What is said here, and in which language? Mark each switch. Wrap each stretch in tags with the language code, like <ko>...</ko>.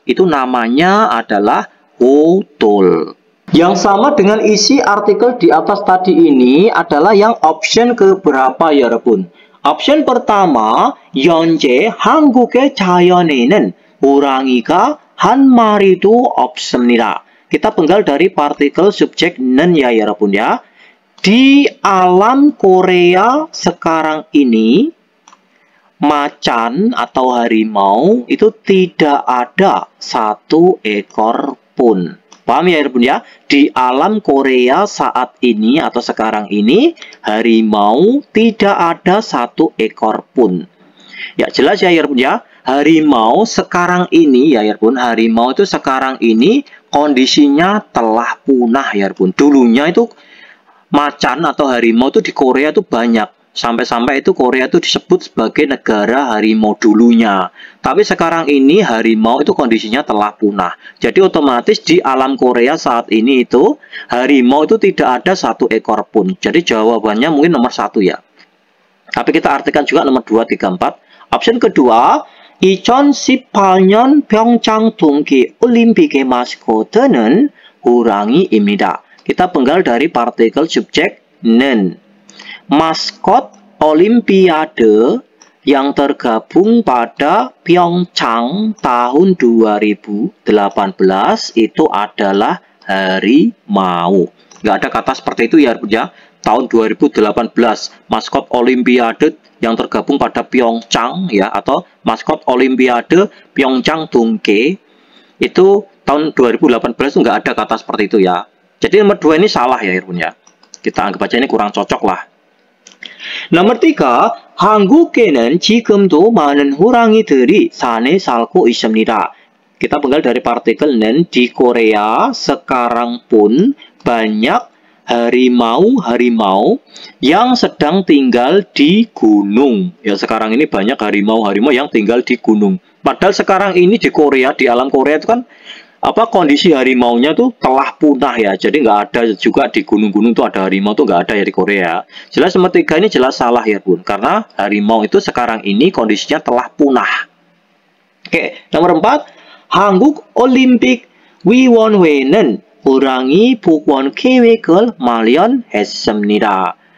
<id>Itu namanya adalah Hodol. Yang sama dengan isi artikel di atas tadi ini adalah yang option keberapa ya, 여러분? option pertama,</id> <ko>현재 한국의 자연에는 호랑이가 한 마리도 없습니다.</ko> <id>Kita penggal dari partikel subjek nen ya, 여러분 ya. Di alam Korea sekarang ini, macan atau harimau itu tidak ada satu ekor pun. Paham ya, 여러분 ya? Di alam Korea saat ini atau sekarang ini, harimau tidak ada satu ekor pun. Ya, jelas ya, 여러분 ya? Harimau sekarang ini ya, 여러분, harimau itu sekarang ini kondisinya telah punah ya, 여러분. Dulunya itu macan atau harimau itu di Korea itu banyak. Sampai-sampai itu Korea itu disebut sebagai negara harimau dulunya. Tapi sekarang ini harimau itu kondisinya telah punah. Jadi otomatis di alam Korea saat ini itu harimau itu tidak ada satu ekor pun. Jadi jawabannya mungkin nomor 1 ya. Tapi kita artikan juga nomor 2, 3, 4. Option kedua,</id> <ko>2018년 평창 동계 올림픽의 마스코트는 호랑이입니다.</ko> <id>Kita penggal dari partikel subjek 는. Maskot Olimpiade yang tergabung pada Pyeongchang tahun 2018 itu adalah harimau. Nggak ada kata seperti itu ya, tahun 2018 maskot Olimpiade yang tergabung pada Pyeongchang ya, atau maskot Olimpiade Pyeongchang Donghae itu tahun 2018 itu nggak ada kata seperti itu ya. Jadi nomor 2 ini salah ya, ya. Kita anggap aja ini kurang cocok lah. Nomor 3,</id> <ko>한국에는 지금도 많은 호랑이들이 산에 살고 있습니다.</ko> <id>Kita penggal dari partikel는 di Korea sekarang pun banyak harimau-harimau yang sedang tinggal di gunung. Ya, sekarang ini banyak harimau-harimau yang tinggal di gunung. Padahal sekarang ini di Korea, di alam Korea itu kan kondisi harimaunya tuh telah punah ya. Jadi nggak ada juga di gunung-gunung tuh ada harimau tuh nggak ada ya di Korea. Jelas nomor 3 ini jelas salah ya, Bun. Karena harimau itu sekarang ini kondisinya telah punah. Oke, nomor 4,</id> <ko>한국 올림픽 위원회는 호랑이 복원 계획을 마련했습니다.</ko>